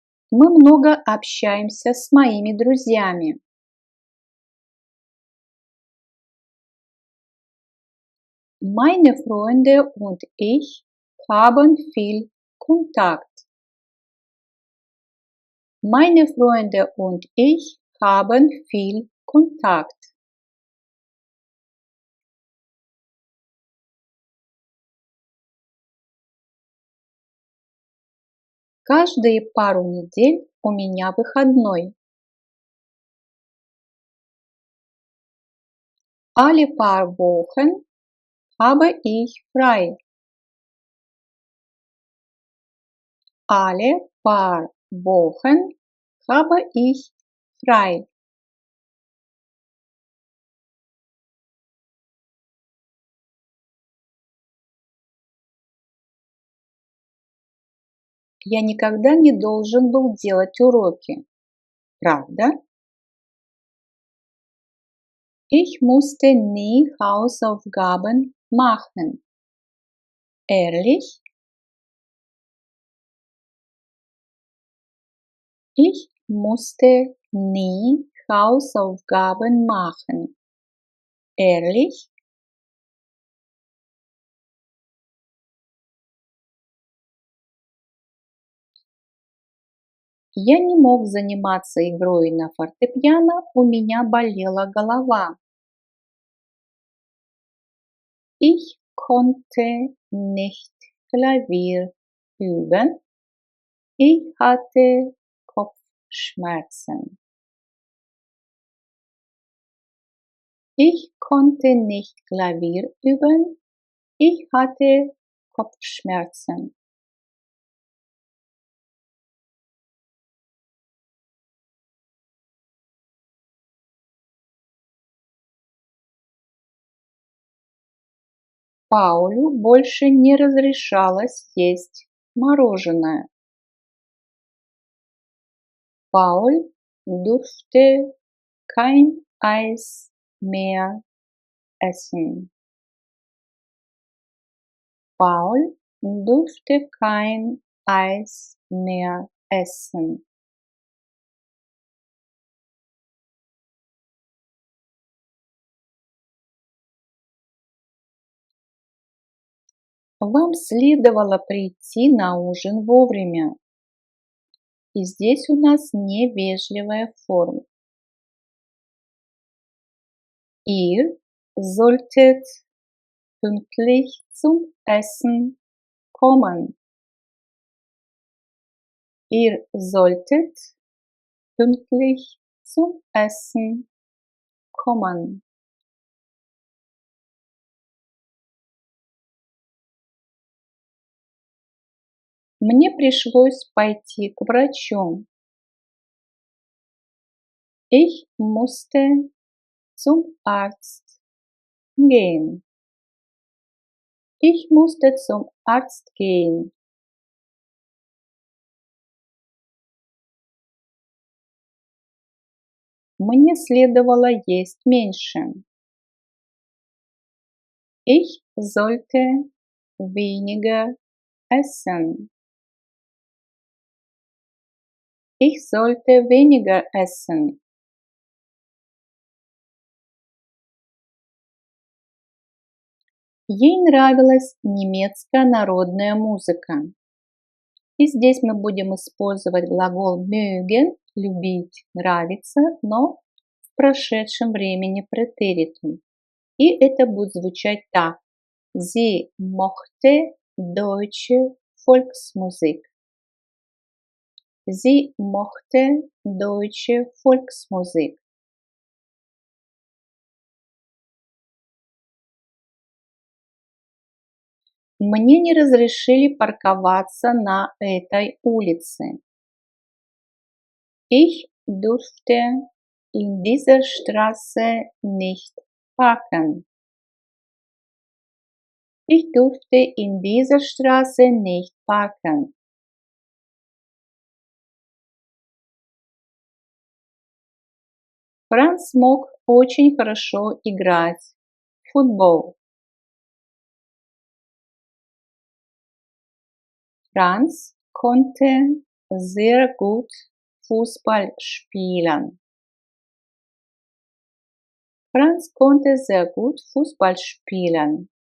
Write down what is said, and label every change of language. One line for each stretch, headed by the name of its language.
Russian: Мы много общаемся с моими друзьями.
German: Meine Freunde und ich haben viel Kontakt. Meine Freunde und ich haben viel Kontakt.
Russian: Каждые пару недель у меня выходной.
German: Alle paar Wochen habe ich frei. Alle paar Wochen habe ich frei.
Russian: Я никогда не должен был делать уроки. Правда?
German: Ich musste nie Hausaufgaben machen. Ehrlich? Ich musste nie Hausaufgaben machen. Ehrlich?
Russian: Я не мог заниматься игрой на фортепиано, у меня болела голова.
German: Ich konnte nicht Klavier üben, ich hatte Kopfschmerzen. Ich konnte nicht Klavier üben, ich hatte Kopfschmerzen.
Russian: Паулю больше не разрешалось есть мороженое.
German: Paul durfte kein Eis mehr essen. Paul durfte kein Eis mehr essen.
Russian: Вам следовало прийти на ужин вовремя. И здесь у нас невежливая форма.
German: Ihr solltet pünktlich zum Essen kommen. Ihr solltet pünktlich zum Essen kommen.
Russian: Мне пришлось пойти к врачу.
German: Ich musste zum Arzt gehen. Ich musste zum Arzt gehen.
Russian: Мне следовало есть меньше.
German: Ich sollte weniger essen. Ich sollte weniger essen.
Russian: Ей нравилась немецкая народная музыка. И здесь мы будем использовать глагол mögen, любить, нравиться, но в прошедшем времени претеритум. И это будет звучать так.
German: Sie mochte deutsche Volksmusik. Sie mochte deutsche Volksmusik.
Russian: Мне не разрешили парковаться на этой улице.
German: Ich durfte in dieser Straße nicht parken. Ich durfte in dieser Straße nicht parken.
Russian: Франц мог очень хорошо играть в футбол.
German: Franz konnte sehr gut Fußball spielen. Franz konnte sehr gut Fußball spielen.